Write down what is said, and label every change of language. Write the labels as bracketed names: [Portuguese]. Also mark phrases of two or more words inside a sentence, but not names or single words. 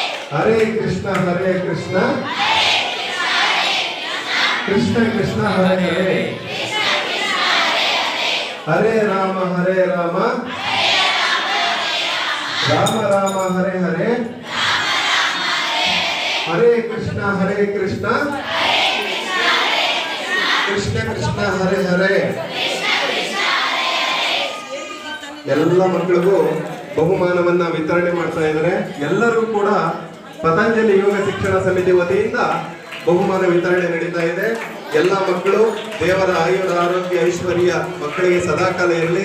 [Sanskrit] हरे कृष्ण कृष्ण कृष्ण हरे हरे हरे राम राम राम हरे हरे हरे कृष्ण कृष्ण कृष्ण हरे हरे [Kannada] ಎಲ್ಲ ಮಕ್ಕಳಿಗೂ ಬಹುಮಾನವನ್ನ ವಿತರಣೆ ಮಾಡ್ತಾ ಇದ್ದಾರೆ. ಎಲ್ಲರೂ ಕೂಡ ಪತಂಜಲಿ ಯೋಗ ಶಿಕ್ಷಣ ಸಮಿತಿ ವತಿಯಿಂದ ಬಹುಮಾನ ವಿತರಣೆ ನಡೀತಾ ಇದೆ. ಎಲ್ಲ ಮಕ್ಕಳು ದೇವರ ಆಯುರ ಆರೋಗ್ಯ ಐಶ್ವರ್ಯ ಮಕ್ಕಳಿಗೆ ಸದಾಕಾಲ ಇರಲಿ.